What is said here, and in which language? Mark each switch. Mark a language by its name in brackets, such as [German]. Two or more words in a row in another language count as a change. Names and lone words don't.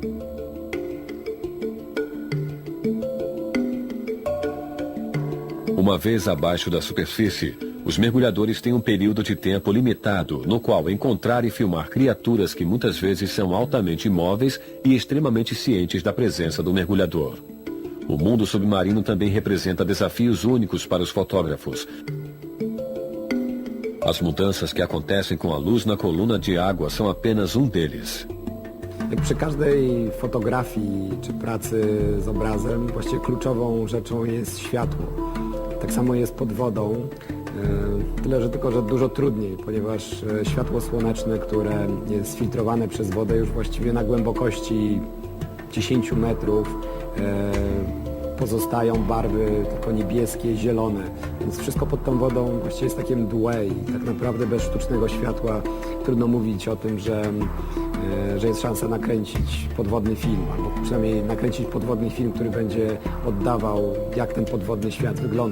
[Portuguese] Uma vez abaixo da superfície, os mergulhadores têm um período de tempo limitado no qual encontrar e filmar criaturas que muitas vezes são altamente imóveis e extremamente cientes da presença do mergulhador. O mundo submarino também representa desafios únicos para os fotógrafos. As mudanças que acontecem com a luz na coluna de água são apenas um deles. [Polish] Przy każdej fotografii czy pracy z obrazem właściwie kluczową rzeczą jest światło. Tak samo jest pod wodą, tyle że tylko, że dużo trudniej, ponieważ światło słoneczne, które jest filtrowane przez wodę już właściwie na głębokości 10 metrów, pozostają barwy tylko niebieskie, zielone, więc wszystko pod tą wodą właściwie jest takie mdłe i tak naprawdę bez sztucznego światła trudno mówić o tym, że jest szansa nakręcić podwodny film, albo przynajmniej nakręcić podwodny film, który będzie oddawał, jak ten podwodny świat wygląda.